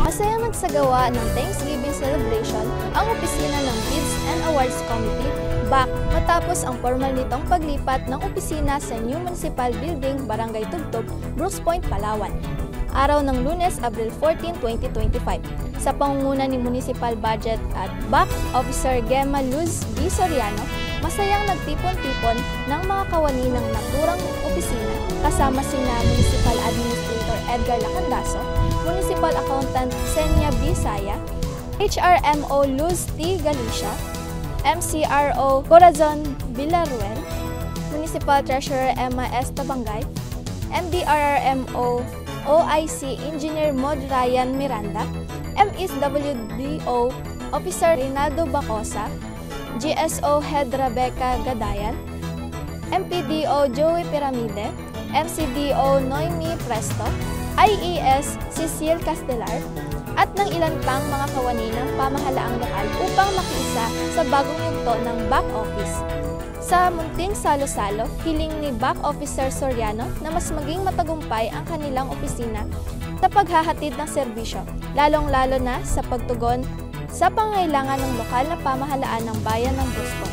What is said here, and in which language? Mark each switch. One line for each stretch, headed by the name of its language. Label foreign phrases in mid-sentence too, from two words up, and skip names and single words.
Filipino: Masaya nagsagawa ng
English: Thanksgiving celebration
Filipino: ang opisina ng Bids and Awards Committee back matapos ang formal nitong paglipat ng opisina sa New Municipal Building, Barangay Tugtog, Brooks Point, Palawan. Araw ng Lunes, Abril 14, 2025. Sa pangunguna ni Municipal Budget at BAC Officer Gemma Luz D. Soriano, masayang nagtipon-tipon ng mga kawani ng naturang opisina opisina kasama sina Municipal Administrator Edgar Lacandaso, Municipal Accountant Senya B. Saya, HRMO Luz T. Galicia, MCRO Corazon Villaruel, Municipal Treasurer Emma S. Tabangay, MDRRMO OIC Engineer Mod Ryan Miranda, MSWDO Officer Rinaldo Bacosa, GSO Head Rebecca Gadayan, MPDO Joey Piramide, MCDO Noemi Presto, IES Cecil Castelar, at ng ilan pang mga kawani ng pamahalaang lokal upang makiisa sa bagong yugto ng
English: back office.
Filipino: Sa munting salo-salo, hiling ni Back Officer Soriano na mas maging matagumpay ang kanilang opisina sa paghahatid ng serbisyo, lalong-lalo na sa pagtugon sa pangailangan ng lokal na pamahalaan ng bayan ng Bruce Point.